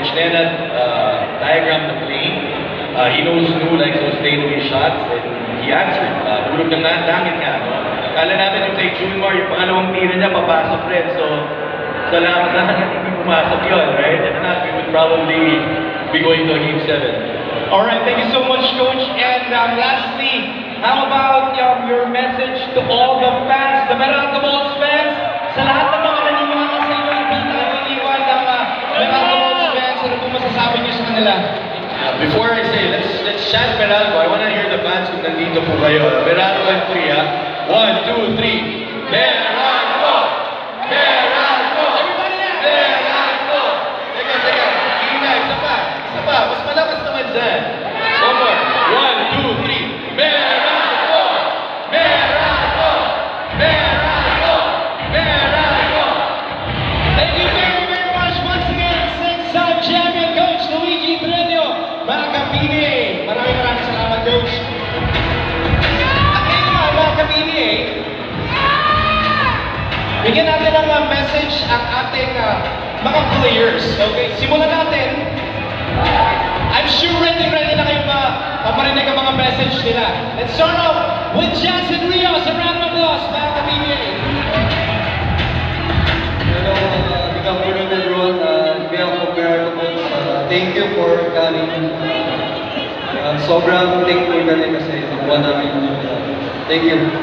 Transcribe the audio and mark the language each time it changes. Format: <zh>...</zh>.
<en>Coach Leonard diagrammed the play. He knows who likes those fadeaway shots, and he answered.</en> <tl>Bulog ng langit nga, no? Akala namin yung kay Junmar, yung pangalawang tira niya, papasok rin. So, salamat na hindi pumasok yun,</tl> <en>right? If not, we would probably be going to a Game 7. Alright, thank you so much, Coach. And lastly, how about your message to all the fans,</en> <tl>the Meralco Balls fans, sa lahat ng mga naniwala sa inyo, iniwan ng Meralco Balls fans, ano po masasabi niyo sa kanila?</tl> <en>Before I say, let's chant Meralco. I want to hear the fans</en> <tl>kung nandito po kayo.</tl> <en>Meralco and 3, ha? 1, 2, 3. Meralco! Meralco! Everybody now!</en> <tl>Meralco! Teka. Ina, isa pa. Mas malakas naman dyan.</tl> <en>One more.</en> <tl>1, 2, 3. Meralco! Meralco! Meralco! Meralco!</tl> <en>Thank you very much once again, 6-time champion, Coach Luigi Trillo,</en> <tl>mga ka-PBA. Maraming salamat, Coach. At ngayon naman, mga ka-PBA, bigyan natin ng message ang ating mga players. Okay, simulan natin.</tl> <en>I'm sure ready</en> <tl>na kayo marinig ang mga message nila.</tl> <en>Let's start off with Jansen Rios. A round of applause,</en> <tl>mga ka-PBA.</tl> <en>Hello, good afternoon everyone. On behalf of Meralco Balls, thank you for coming.</en> <tl>Sobrang thankful kami kasi nakuha namin yung</tl> <en>thank you.</en>